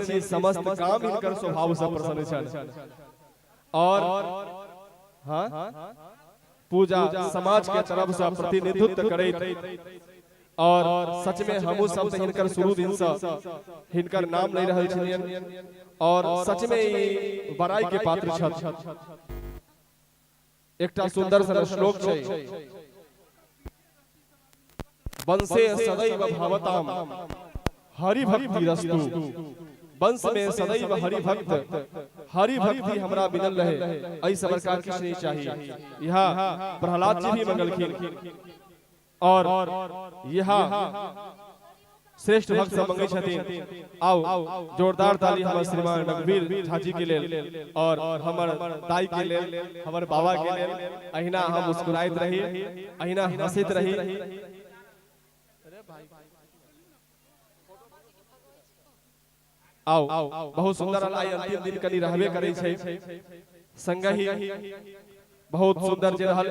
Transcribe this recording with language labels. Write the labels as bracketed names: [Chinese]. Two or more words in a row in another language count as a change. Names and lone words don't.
[Maithili] छी, समस्त काम इनकर स्वभाव से प्रसन्न छन और हाँ पूजा समाज के तरफ से प्रतिनिधित्व करैत और सच में हमू सब हिनकर शुरू दिन से हिनकर नाम नहीं रहल छलियन और सच में ई बड़ाई के पात्र छथि। एकटा सुंदर सन श्लोक छै, [Sanskrit] वंशे सदैव भवताम हरि भक्ति रस्तु, [Maithili] वंश में सदैव हरि भक्ति हमरा मिलल रहे, ऐ सब का किछ नहीं चाहिए। यहाँ प्रहलाद जी भी मंगलखिन और यहाँ श्रेष्ठ भक्त सब मंगै छथिन। आओ जोरदार ताली हमर श्रीमान रघुवीर झा जी के लेल और हमर दाई के लेल, हमर बाबा के लेल। अहिना हम मुस्कुराइत रही, अहिना हंसैत रही। आओ बहुत सुंदर आइ अंतिम दिन कनी रहबे करै छै, संगहि बहुत सुंदर जे रहल।